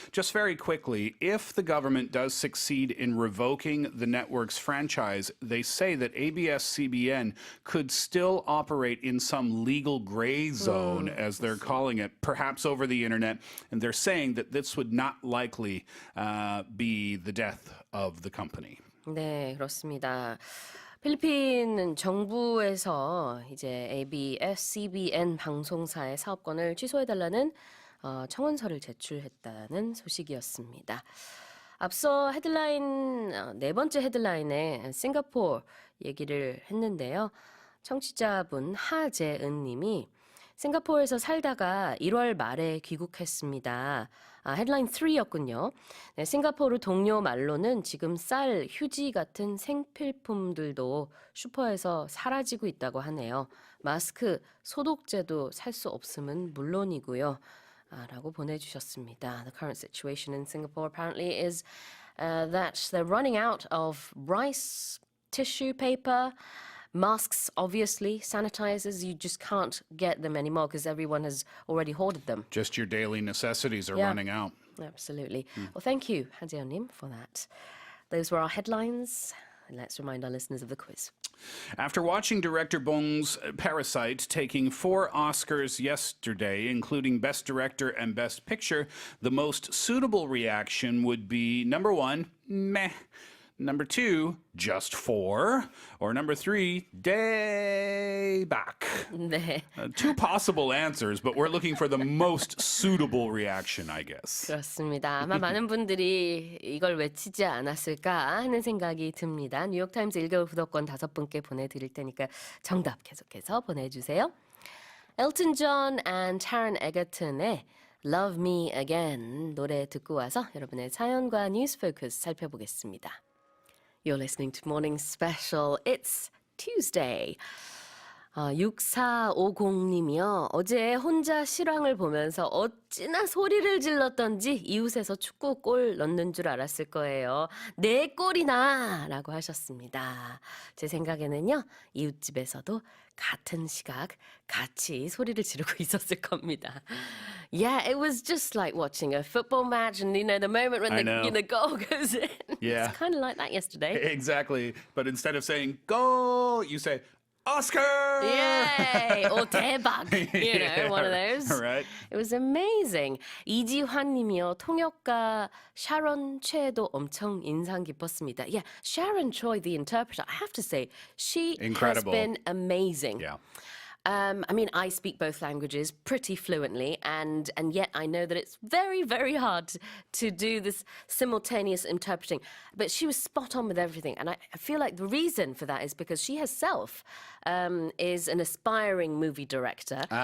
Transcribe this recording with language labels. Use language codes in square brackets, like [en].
[en] Just very quickly, if the government does succeed in revoking the network's franchise, they say that ABS-CBN could still operate in some legal gray zone, as they're calling it, perhaps over the internet, and they're saying that this would not likely be the death of the company. [ko] 네, 그렇습니다. 필리핀 정부에서 이제 ABS-CBN 방송사의 사업권을 취소해달라는 청원서를 제출했다는 소식이었습니다. 앞서 헤드라인, 네 번째 헤드라인에 싱가포르 얘기를 했는데요. 청취자분 하재은 님이 싱가포르에서 살다가 1월 말에 귀국했습니다. 헤드라인 3였군요. 네, 싱가포르 동료 말로는 지금 쌀, 휴지 같은 생필품들도 슈퍼에서 사라지고 있다고 하네요. 마스크, 소독제도 살 수 없음은 물론이고요. 라고 보내주셨습니다. [en] The current situation in Singapore apparently is that they're running out of rice, tissue paper, masks, obviously, sanitizers, you just can't get them anymore because everyone has already hoarded them. Just your daily necessities are running out. Absolutely. Well, thank you, Hajeonim, for that. Those were our headlines. Let's remind our listeners of the quiz. After watching director Bong's Parasite taking 4 Oscars yesterday, including Best Director and Best Picture, the most suitable reaction would be number 1, meh. Number 2, just 4. Or number 3, day back. [ko] 네. [en] 2 possible answers, but we're looking for the most suitable reaction, I guess. [ko] 그렇습니다. 아마 많은 분들이 이걸 외치지 않았을까 하는 생각이 듭니다. 뉴욕타임즈 1개월 구독권 5분께 보내드릴 테니까 정답 계속해서 보내주세요. Elton John and Taron Egerton의 Love Me Again 노래 듣고 와서 여러분의 사연과 뉴스 포커스 살펴보겠습니다. [en] You're listening to Morning Special. It's Tuesday. 6450님이요. [ko] 어제 혼자 실황을 보면서 어찌나 소리를 질렀던지 이웃에서 축구 골 넣는 줄 알았을 거예요. 4골이나! 라고 하셨습니다. 제 생각에는요. 이웃집에서도 같은 시각 같이 소리를 지르고 있었을 겁니다. [en] Yeah, it was just like watching a football match and, the moment when the goal goes in. Yeah. It's kind of like that yesterday. Exactly. But instead of saying, goal, you say, Oscar! Yay! Or 대박! One of those. Right. It was amazing. 이지환 님이요. [ko] 통역가 샤론 최도 엄청 인상 깊었습니다. [en] Yeah, Sharon Choi, the interpreter, I have to say, she Incredible. has been amazing. Yeah. I mean, I speak both languages pretty fluently, and yet I know that it's very, very hard to do this simultaneous interpreting. But she was spot on with everything, and I feel like the reason for that is because she herself is an aspiring movie director.